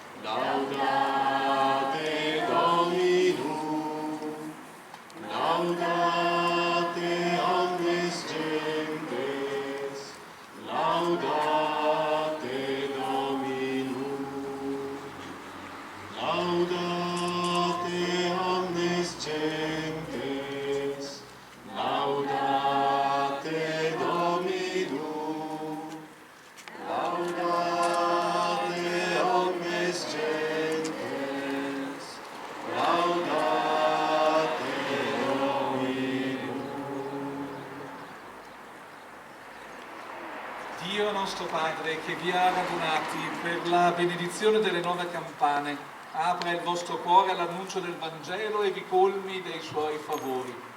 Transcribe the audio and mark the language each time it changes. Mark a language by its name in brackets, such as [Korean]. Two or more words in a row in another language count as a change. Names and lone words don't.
[Latin] laudate Dominum, laudate omnes gentes, laudate Dominum, laudate omnes gentes, laudate Dominum, laudate omnes gentes, laudate [Italian] Dio nostro Padre, che vi ha radunati per la benedizione delle nuove campane, apra il vostro cuore all'annuncio del Vangelo e vi colmi dei suoi favori.